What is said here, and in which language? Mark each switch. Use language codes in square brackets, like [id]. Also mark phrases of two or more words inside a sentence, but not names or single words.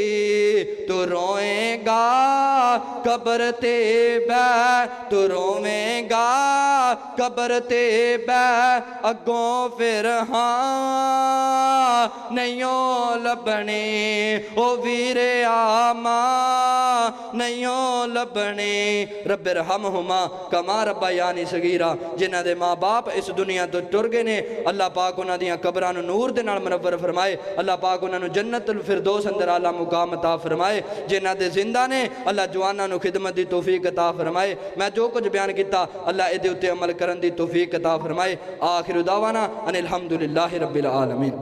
[pa] تو روئے گا قبر تے بہہ، تو رووے گا قبر تے بہہ، اگوں پھر ہاں نہیں لبھنے، او ویرے اماں نہیں لبھنے. [ar] رب ارحمهما كما ربياني صغيرا. [pa] جنہاں دے ماں باپ اس دنیا تو ٹر گئے نے، اللہ پاک انہاں دیاں قبراں نوں نور دے نال منور فرمائے. اللہ پاک انہاں نوں جنت الفردوس اندر اعلیٰ مقام عطا فرمائے. جنہاں دے زندہ نے اللہ جواناں نوں خدمت دی توفیق عطا فرمائے. میں جو کچھ بیان کیا اللہ ایہدے اتے عمل کرن دی توفیق عطا فرمائے. [ar] آخر دعوانا أن الحمد لله رب العالمين.